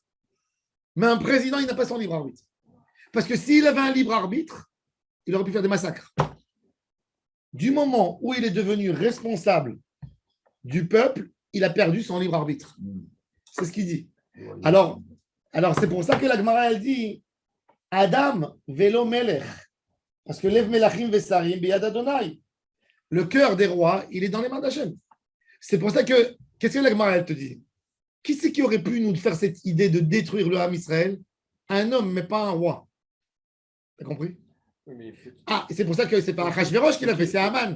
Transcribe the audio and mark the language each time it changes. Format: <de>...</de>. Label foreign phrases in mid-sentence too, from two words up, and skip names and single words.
<fr>Mais un président, il n'a pas son libre arbitre. Parce que s'il avait un libre arbitre, il aurait pu faire des massacres. Du moment où il est devenu responsable du peuple, il a perdu son libre arbitre. C'est ce qu'il dit. Alors c'est pour ça que la Gemara, elle dit</fr> <he>אדם ולא מלך.</he> <fr>Parce que</fr> <he>לב מלכים ושרים ביד אדני.</he> <fr>Le cœur des rois, il est dans les mains d'Hachem. C'est pour ça que, qu'est-ce que la Gemara, elle te dit? Qui c'est qui aurait pu nous faire cette idée de détruire le Ham Israël? Un homme, mais pas un roi. T'as compris? Oui, mais Ah, et c'est pour ça que c'est pas Achashverosh qui l'a fait, c'est Haman.</fr>